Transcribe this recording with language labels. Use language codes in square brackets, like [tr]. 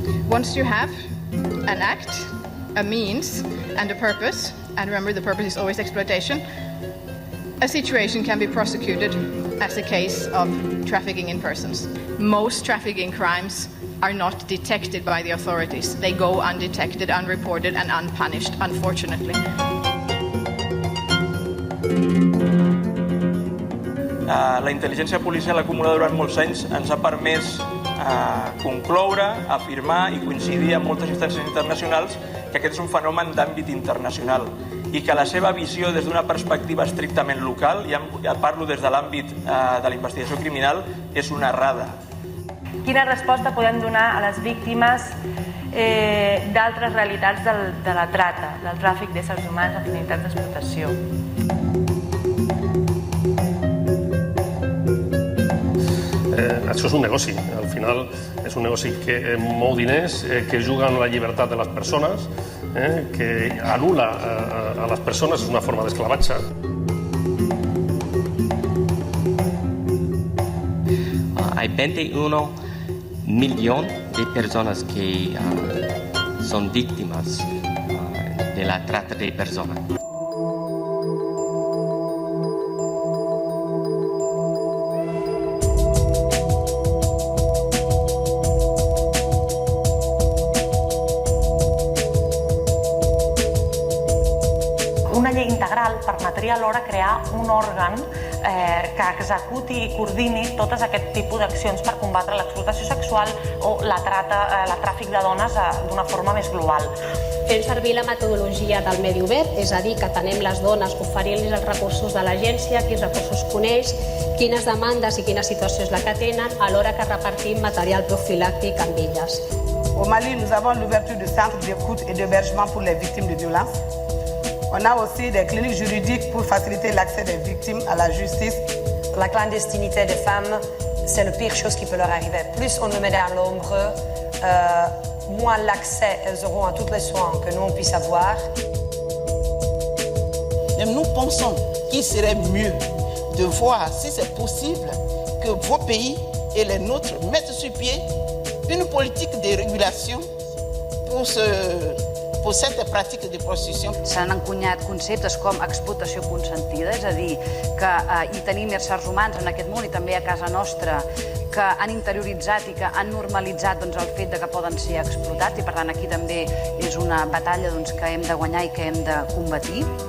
[en] Once you have an act, a means and a purpose, and remember the purpose is always exploitation, a situation can be prosecuted as a case of trafficking in persons. Most trafficking crimes are not detected by the authorities. They go undetected, unreported and unpunished, unfortunately. [ca] La intel·ligència policial acumulada durant molts anys ens ha permès concloure, afirmar i coincidir amb moltes instàncies internacionals que aquest és un fenomen d'àmbit internacional i que la seva visió des d'una perspectiva estrictament local, ja parlo des de l'àmbit de la investigació criminal, és una errada. Quina resposta podem donar a les víctimes d'altres realitats de la trata, del tràfic d'éssers humans amb finalitats d'explotació? Això és un negoci, al final és un negoci que mou diners, que juga amb la llibertat de les persones, que anul·la a les persones, és una forma d'esclavatge. [es] Hay 21 millones de personas que son víctimas de la trata de personas. [ca] integral permetria alhora crear un òrgan que executi i coordini totes aquest tipus d'accions per combatre l'explotació sexual o la tràfic de dones d'una forma més global. Fem servir la metodologia del medi obert, és a dir, que atenem les dones oferint-los els recursos de l'agència, quins recursos coneix, quines demandes i quina situació és la que tenen, alhora que repartim material profilàctic amb elles. [fr] Au Mali, nous avons l'ouverture de centres d'écoute et d'hébergement pour les victimes de violences. On a aussi des cliniques juridiques pour faciliter l'accès des victimes à la justice. La clandestinité des femmes, c'est la pire chose qui peut leur arriver. Plus on nous met dans l'ombre, moins l'accès elles auront à tous les soins que nous on puisse avoir. Et nous pensons qu'il serait mieux de voir si c'est possible que vos pays et les nôtres mettent sur pied une politique de régulation pour cette pratique de prostitució. [ca] S'han encunyat conceptes com explotació consentida, és a dir, que hi tenim éssers humans en aquest món i també a casa nostra que han interioritzat i que han normalitzat el fet que poden ser explotats i per tant aquí també és una batalla que hem de guanyar i que hem de combatir.